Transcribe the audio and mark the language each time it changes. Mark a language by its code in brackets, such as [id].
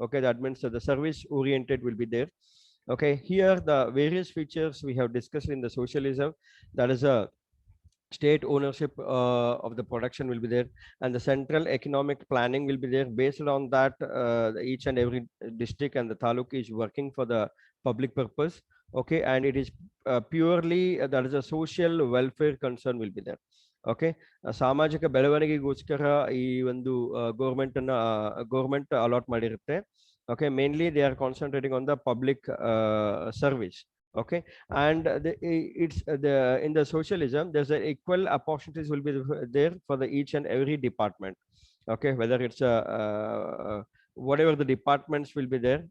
[en] Okay, that means the service oriented will be there. Okay, here the various features we have discussed in the socialism, that is a state ownership of the production will be there, and the central economic planning will be there. Based on that, each and every district and the taluk is working for the public purpose. Okay, and it is purely that is a social welfare concern will be there. [kn] Okay, ಸಾಮಾಜಿಕ ಬೆಳವಣಿಗೆಗೋಸ್ಕರ ಈ ಒಂದು government allot ಮಾಡಿರುತ್ತೆ. [en] Okay, mainly they are concentrating on the public service. Okay, and it's the in the socialism there's a equal opportunities will be there for the each and every department. Okay, whether it's a whatever the departments will be there.